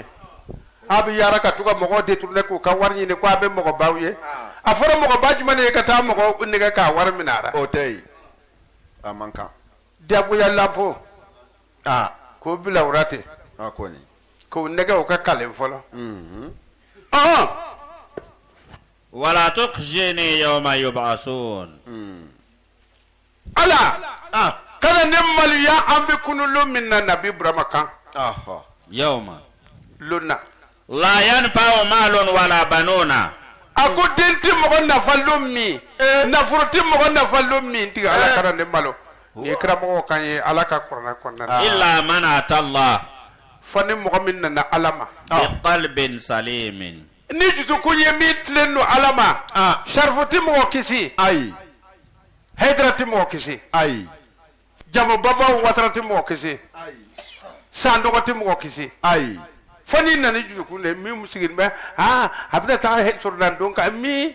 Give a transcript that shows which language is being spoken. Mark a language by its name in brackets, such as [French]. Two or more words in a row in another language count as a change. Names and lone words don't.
[Bambara] A bɛ yaara ka to ka mɔgɔw détourner k'u ka wari ɲini ko a bɛ mɔgɔbaw ye. A fɔra mɔgɔba jumɛn de ye ka taa mɔgɔ nɛgɛ k'a wari minɛ a la. O tɛ yen a man kan. Diyagoya lampo. K'o bila o la ten. A kɔni. K'o nɛgɛ o ka kalen fɔlɔ. [Arabic] ولا تخزني يوم يبعثون. [Bambara] Ala kana ne maloya an bɛ kunun min na Nabi Burama kan. [Arabic] يوم [Bambara] Lonna. [Arabic] لا ينفع مال ولا بنون. [Bambara] A ko den tɛ mɔgɔ nafa lon min nafolo tɛ mɔgɔ nafa lon min tigɛ ala kana ne malo. Ni karamɔgɔ kan ye ala ka kuranɛ kɔnɔna na. [Arabic] إلا من أتى الله [Bambara] Fɔ ni mɔgɔ min nana ala ma. [Arabic] بقلب سليم. [Bambara] Ni dusukun ye min tilen don ala ma. Sarifu tɛ mɔgɔ kisi. Ayi. Haidara tɛ mɔgɔ kisi. Ayi. Jamu babaw Watara tɛ mɔgɔ kisi. Sandɔgɔ tɛ mɔgɔ kisi. Ayi. Fɔ ni nana dusukun de min sigilen bɛ a bɛna taa sorondon kan min.